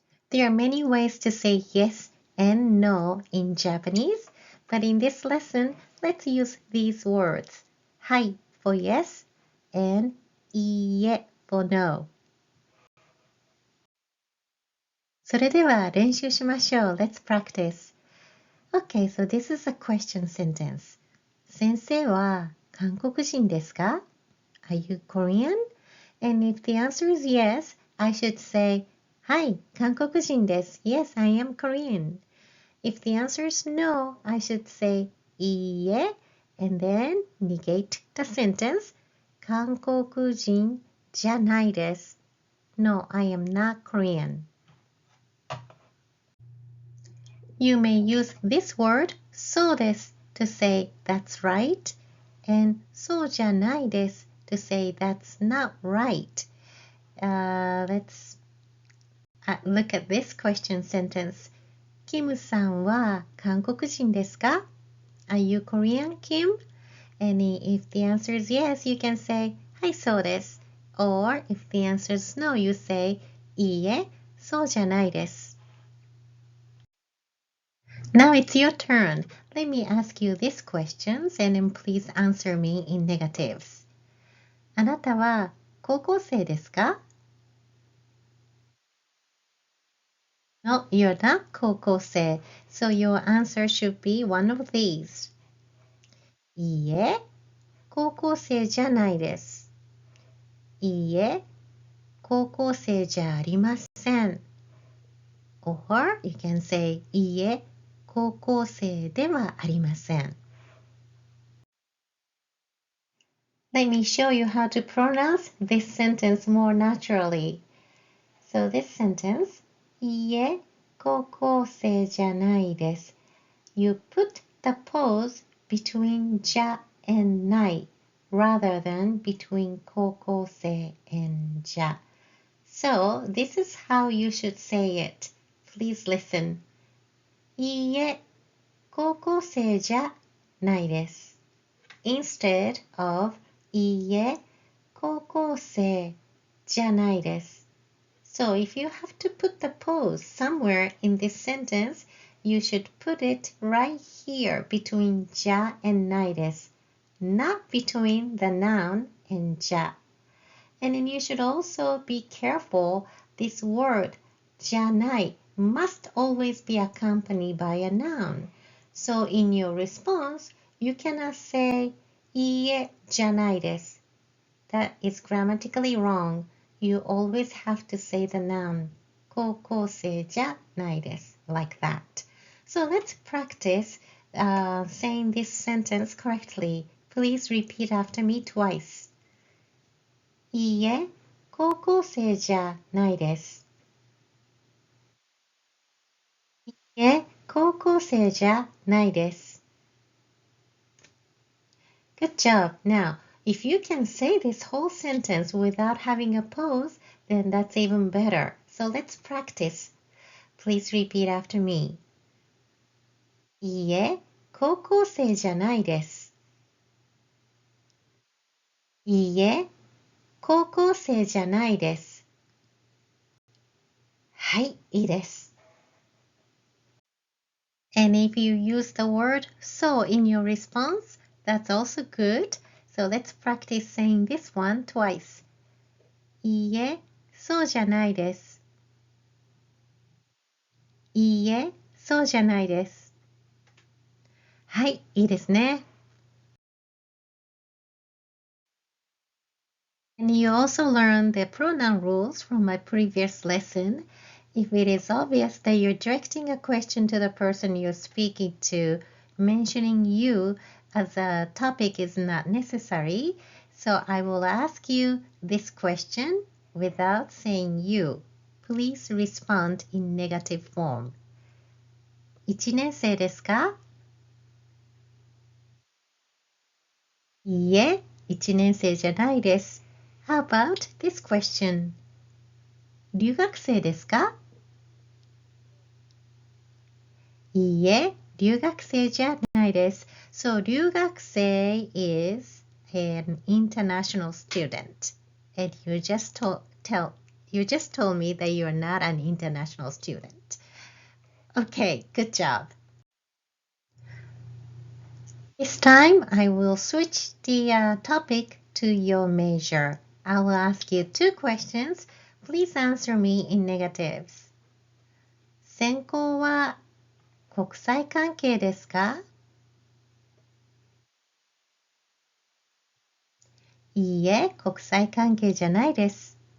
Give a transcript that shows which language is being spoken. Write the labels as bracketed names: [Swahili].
[English] There are many ways to say yes and no in Japanese, but in this lesson, let's use these words. はい for yes and いいえ for no. [Japanese] それでは練習しましょう. [English] Let's practice. Okay, so this is a question sentence. [Japanese] 先生は韓国人ですか? [English] Are you Korean? And if the answer is yes, I should say, [Japanese] はい、韓国人です. [English] Yes, I am Korean. If the answer is no, I should say, いいえ, and then negate the sentence, [Japanese] 韓国人じゃないです. [English] No, I am not Korean. You may use this word, [Japanese] そうです [English] to say that's right, and [Japanese] そうじゃないです [English] to say that's not right. let's look at this question sentence. [Japanese] キムさんは韓国人ですか? [English] Are you Korean, Kim? And if the answer is yes, you can say, [Japanese] はい、そうです。 [English] Or if the answer is no, you say, [Japanese] いいえ、そうじゃないです。 [English] Now it's your turn. Let me ask you these questions and then please answer me in negatives. [Japanese] あなたは高校生ですか? [English] No, you're not 高校生. So your answer should be one of these. [Japanese] いいえ、高校生じゃないです。いいえ、高校生じゃありません。 [English] Or you can say [Japanese] いいえ、高校生ではありません。 [English] Let me show you how to pronounce this sentence more naturally. So this sentence, [Japanese] いいえ、高校生じゃないです。 [English] You put the pause between じゃ and ない rather than between 高校生 and じゃ. So this is how you should say it. Please listen. [Japanese] いいえ、高校生じゃないです。 [English] Instead of [Japanese] いいえ、高校生じゃないです。 [English] So if you have to put the pause somewhere in this sentence, you should put it right here between じゃ and ないです。 Not between the noun and じゃ. And then you should also be careful, this word じゃない must always be accompanied by a noun. So in your response, you cannot say [Japanese] いいえじゃないです. [English] That is grammatically wrong. You always have to say the noun [Japanese] 高校生じゃないです [English] like that. So let's practice saying this sentence correctly. Please repeat after me twice. [Japanese] いいえ、高校生じゃないです。いいえ、高校生じゃないです。 [English] Good job. Now, if you can say this whole sentence without having a pause, then that's even better. So let's practice. Please repeat after me. [Japanese] いいえ、高校生じゃないです。いいえ、高校生じゃないです。はい、いいです。 [English] And if you use the word so in your response, that's also good. So let's practice saying this one twice. [Japanese] いいえ、そうじゃないです。いいえ、そうじゃないです。はい、いいですね。 [English] And you also learned the pronoun rules from my previous lesson. If it is obvious that you're directing a question to the person you're speaking to, mentioning you as a topic is not necessary. So I will ask you this question without saying you. Please respond in negative form. [Japanese] 1年生ですか? いいえ、1年生じゃないです。 [English] How about this question? [Japanese] 留学生ですか? いいえ、留学生じゃないです。 [English] So 留学生 is an international student. And you just told me that you're not an international student. Okay, good job. This time I will switch the topic to your major. I will ask you two questions. Please answer me in negatives. [Japanese] 専攻は国際関係ですか? いいえ、国際関係じゃないです。